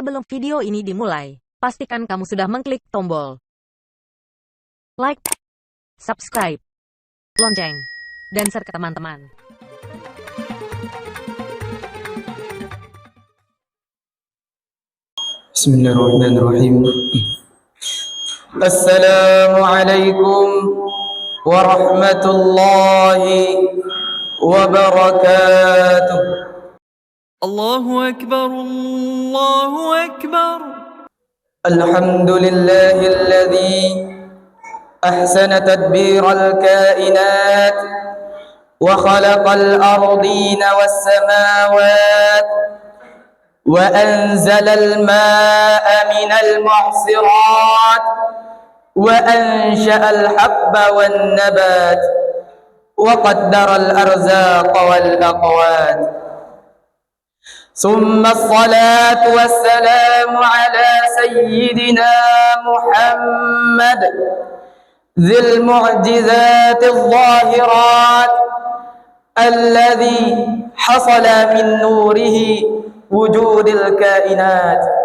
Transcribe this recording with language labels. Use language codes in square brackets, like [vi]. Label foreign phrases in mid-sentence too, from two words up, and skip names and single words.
[id] video ini dimulai, pastikan kamu sudah mengklik tombol [en] like, subscribe, [id] lonceng, dan share ke teman-teman. [ar] Bismillahirrahmanirrahim. السلام عليكم ورحمة الله وبركاته. الله أكبر، الله أكبر. الحمد لله الذي أحسن تدبير الكائنات وخلق الأرضين والسماوات وأنزل الماء من المعصرات وأنشأ الحب والنبات وقدر الأرزاق والأقوات. ثم الصلاة والسلام على سيدنا محمد ذي المعجزات الظاهرات الذي حصل من نوره وجود الكائنات.